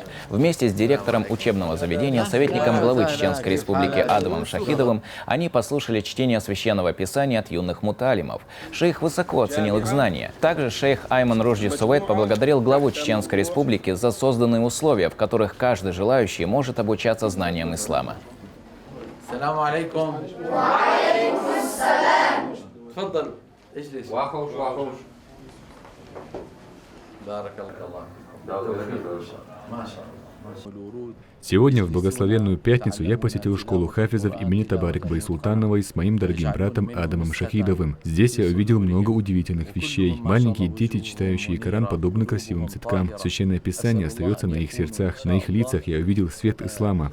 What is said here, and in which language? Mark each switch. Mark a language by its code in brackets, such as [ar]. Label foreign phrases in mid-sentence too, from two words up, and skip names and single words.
[ru] Вместе с директором учебного заведения, советником главы Чеченской Республики Адамом Шахидовым, они послушали чтение священного писания от юных муталимов. Шейх высоко оценил их знания. Также шейх Айман Ружди Сувейт поблагодарил главу Чеченской Республики за созданные условия, в которых каждый желающий может обучаться знаниям ислама. [ar] السلام عليكم. وعليكم السلام. تفضل اجلس. واخوش واخوش. بارك الله. ما شاء الله. [ru] Сегодня, в благословенную пятницу, я посетил школу хафизов имени Табарик Байсултановой с моим дорогим братом Адамом Шахидовым. Здесь я увидел много удивительных вещей. Маленькие дети, читающие Коран, подобны красивым цветкам. Священное Писание остается на их сердцах. На их лицах я увидел свет ислама.